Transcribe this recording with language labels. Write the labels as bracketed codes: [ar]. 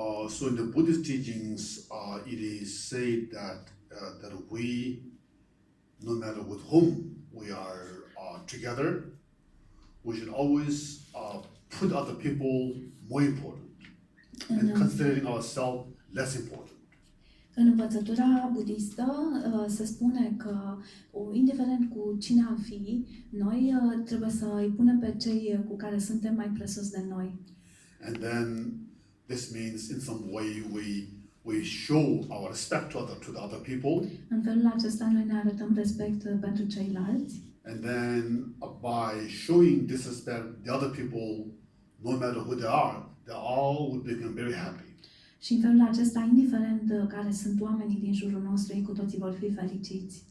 [en] So in the Buddhist teachings, it is said that we, no matter with whom we are together, we should always put other people more important and considering ourselves less important. [ro] În învățătura budistă se spune că, indiferent cu cine am fi, noi trebuie să îi punem pe cei cu care suntem mai presus de noi. [en] And then this means in some way we show our respect to the other people. [ro] În felul acesta noi ne arătăm respect pentru ceilalți. [en] And then by showing this respect, the other people, no matter who they all would become very happy. [ro] Și în felul acesta, indiferent care sunt oamenii din jurul nostru, ei cu toții vor fi fericiți.